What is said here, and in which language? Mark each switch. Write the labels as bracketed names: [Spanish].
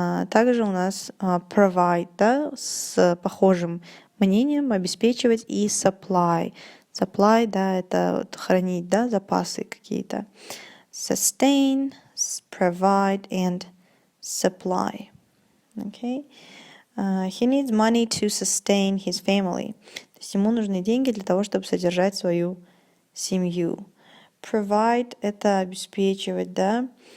[Russian] Также у нас provide, да, с похожим мнением, обеспечивать, и supply. Supply, да, это вот хранить, да, запасы какие-то. [English] Sustain, provide and supply. Okay. He needs money to sustain his family. [Russian] То есть ему нужны деньги для того, чтобы содержать свою семью. Provide — это обеспечивать, да.